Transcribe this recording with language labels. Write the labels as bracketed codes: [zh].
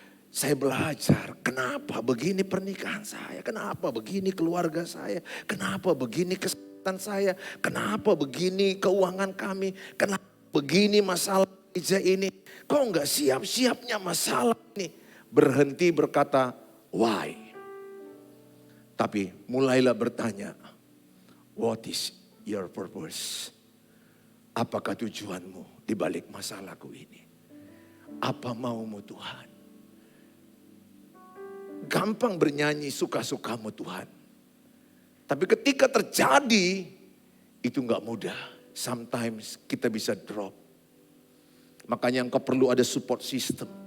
[id] Saya belajar, kenapa begini pernikahan saya, kenapa begini keluarga saya, kenapa begini kesehatan saya, kenapa begini keuangan kami, kenapa begini masalah gereja ini. Kok nggak siap-siapnya masalah ini? Berhenti berkata, [en] why? [id] Tapi mulailah bertanya, [en] what is your purpose? [id] Apakah tujuanmu di balik masalahku ini? Apa maumu Tuhan? Gampang bernyanyi suka-sukamu Tuhan. Tapi ketika terjadi, itu gak mudah. Sometimes kita bisa drop. Makanya engkau perlu ada support system.